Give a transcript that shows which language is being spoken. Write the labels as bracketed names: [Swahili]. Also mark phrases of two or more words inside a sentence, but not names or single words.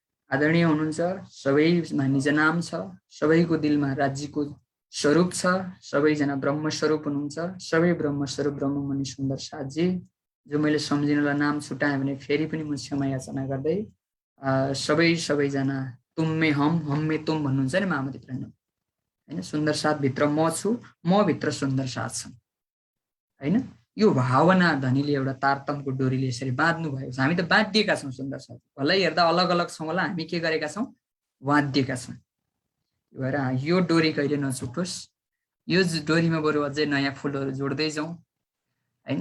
[Nepali] आदरणीय हुनुहुन्छ, सबैमा निज नाम छ, सबैको दिलमा राज्यको स्वरूप छ, सबैजना ब्रह्म स्वरूप हुनुहुन्छ, सबै ब्रह्म स्वरूप ब्रह्ममुनि सुन्दर साथजी जो मैले सम्झिनलाई नाम छुटाएँ भने फेरि पनि म क्षमा याचना गर्दै सबैजना [Hindi] तुम में हम में तुम [Nepali] भन्नुहुन्छ नि महामती प्रणव हैन। सुन्दर साथ भित्र म छु, म भित्र सुन्दर साथ छ हैन। यो भावना धनीले एउटा तारतमको डोरीले यसरी बाँध्नु भएको छ। हामी त बाँधिएका छौँ सुन्दर साथ, भलै हेर्दा अलग अलग छौँ होला, हामी के गरेका छौँ, बाँधिएका छौँ। भएर यो डोरी कहिले नछुटोस्, यो डोरीमा बरु अझै नयाँ फुलहरू जोड्दै जाउँ हैन।